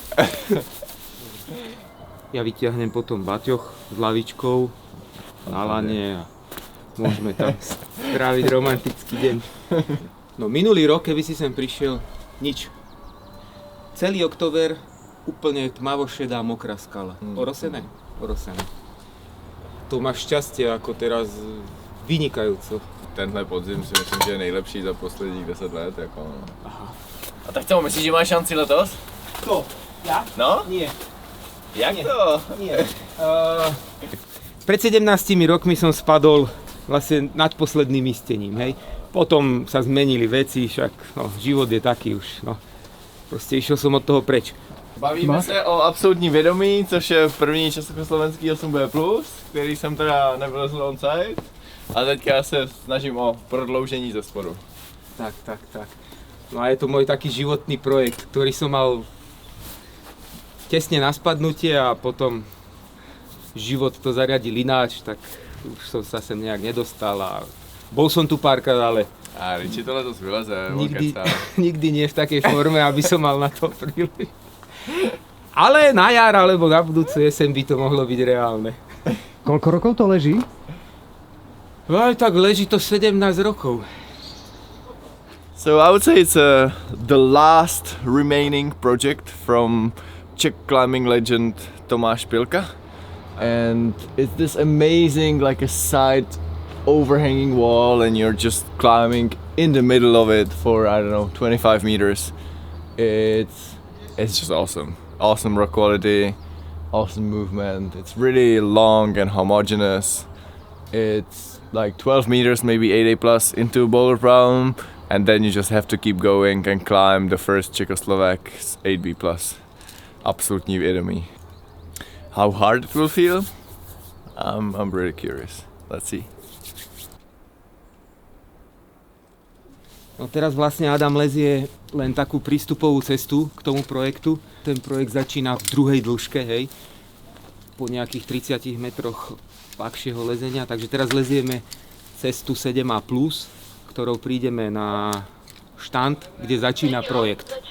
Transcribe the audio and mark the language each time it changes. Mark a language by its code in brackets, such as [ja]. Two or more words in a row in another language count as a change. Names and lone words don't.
[sk] Ja vyťahnem potom baťoch s lavičkou na lane a môžeme tam stráviť romantický deň. No minulý rok, keby si sem prišiel, nič. Celý október úplne tmavo-šedá mokrá skala. Orosené? Orosené. To máš šťastie, ako teraz vynikajúco. [cs] Tenhle podzim si myslím, že je nejlepší za posledních 10 let. Jako... Aha. A tak co, myslíš, že máš šanci letos? To? [sk] Ja? No? Nie. [cs] Jak [sk] Nie. [cs] to? [sk] Nie. Pred 17 rokmi som spadol vlastne nad posledným istením, hej. Potom sa zmenili veci, však no, život je taký už, no. Proste išiel som od toho preč. [cs] Bavíme se o absolutní vědomí, což je první československý 8B+, který jsem teda nevylezl on site. A teďka se snažím o prodloužení ze spodu. Tak. [sk] No a je to môj taký životný projekt, ktorý som mal tesne na spadnutie a potom život to zariadil ináč, tak už som sa sem nejak nedostal a bol som tu párkrát, ale [cs] A Riči to letos vyleze, [sk] nikdy nie v takej forme, aby som mal na to príležitosť. Ale na jar alebo na budúcu jeseň by to mohlo byť reálne. Koľko rokov to leží? Aj tak leží to 17 rokov. [en] So I would say it's the last remaining project from Czech climbing legend Tomáš Pilka. And it's this amazing, like a side overhanging wall, and you're just climbing in the middle of it for, I don't know, 25 meters. It's just awesome. Awesome rock quality, awesome movement. It's really long and homogeneous. It's like 12 meters, maybe 8A plus into a boulder problem, and then you just have to keep going and climb the first Czechoslovak 8B plus. [cs] Absolutní vědomí. [en] How hard it will feel? I'm really curious. Let's see. [sk] No teraz vlastne Adam lezie len takú prístupovú cestu k tomu projektu. Ten projekt začína v druhej dĺžke, hej, po nejakých 30 metroch ľahšieho lezenia, takže teraz lezieme cestu 7A+, ktorou prídeme na štand, kde začína projekt.